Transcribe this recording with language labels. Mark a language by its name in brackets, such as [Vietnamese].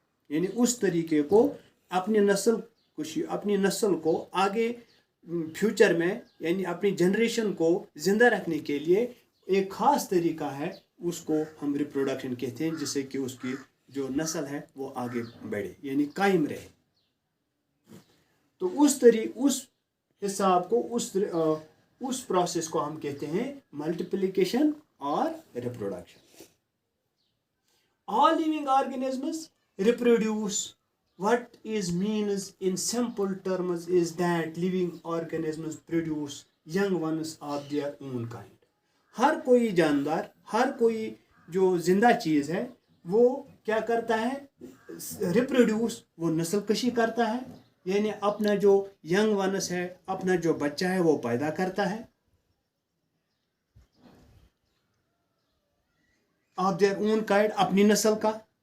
[Hindi] यानी उस तरीके को अपनी नस्ल को आगे फ्यूचर में यानी अपनी जनरेशन को ज़िंदा रखने के लिए एक ख़ास तरीका है, उसको हम रिप्रोडक्शन कहते हैं, जिससे कि उसकी जो नस्ल है वो आगे बढ़े यानी कायम रहे। तो उस हिसाब को, उस प्रोसेस को हम कहते हैं मल्टीप्लिकेशन और reproduction. [English] All living organisms reproduce. What is means in simple terms is that living organisms produce young ones of their own kind. [Hindi] हर कोई जानदार, हर कोई जो जिंदा चीज है वो क्या करता है, रिप्रोड्यूस, वो नस्ल कशी करता है, यानी अपना जो यंग वनस है, अपना जो बच्चा है वो पैदा करता है, [English] of their own kind, [Hindi] अपनी नस्ल का।